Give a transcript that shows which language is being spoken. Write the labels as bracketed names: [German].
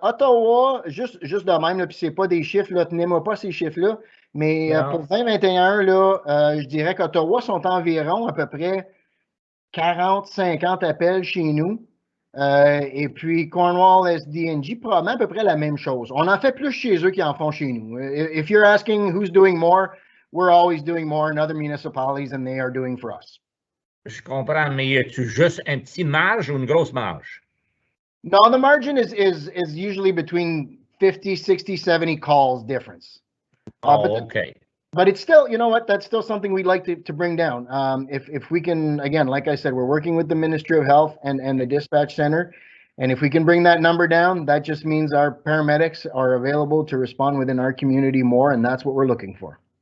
[French] Ottawa, juste de même, puis c'est pas des chiffres, là, tenez-moi pas ces chiffres-là, mais pour 2021, là, je dirais qu'Ottawa sont environ à peu près 40-50 appels chez nous. Et puis Cornwall SDNG, probablement à peu près la même chose. On en fait plus chez eux qu'ils en font chez nous. [English] If you're asking who's doing more, we're always doing more in other municipalities than they are doing for us. [French] Je comprends, mais y a-tu juste un petit marge ou une grosse marge? [English] No, the margin is usually between 50, 60, 70 calls difference. Okay. But it's still, you know what, that's still something we'd like to bring down. If we can, again, like I said, we're working with the Ministry of Health and the dispatch center. And if we can bring that number down, that just means our paramedics are available to respond within our community more, and that's what we're looking for.